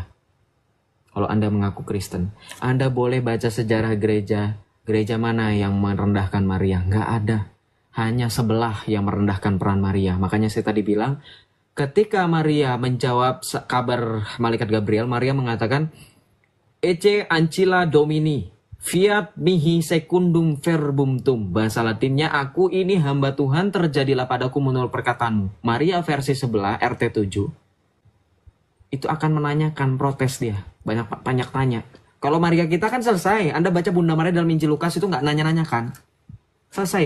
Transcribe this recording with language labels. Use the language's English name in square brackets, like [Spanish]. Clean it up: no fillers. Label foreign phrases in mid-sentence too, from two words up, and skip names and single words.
[Indonesian] Kalau Anda mengaku Kristen, Anda boleh baca sejarah gereja. Gereja mana yang merendahkan Maria? Nggak ada. Hanya sebelah yang merendahkan peran Maria. Makanya saya tadi bilang, ketika Maria menjawab kabar malaikat Gabriel, Maria mengatakan, [Latin] Ecce ancilla Domini, fiat mihi secundum verbum tum. [Indonesian] Bahasa Latinnya, aku ini hamba Tuhan, terjadilah padaku menurut perkataanmu. Maria versi sebelah, RT 7, itu akan menanyakan, protes dia. Banyak tanya. Kalau Maria kita kan selesai. Anda baca Bunda Maria dalam Injil Lukas itu nggak nanya-nanyakan. Selesai.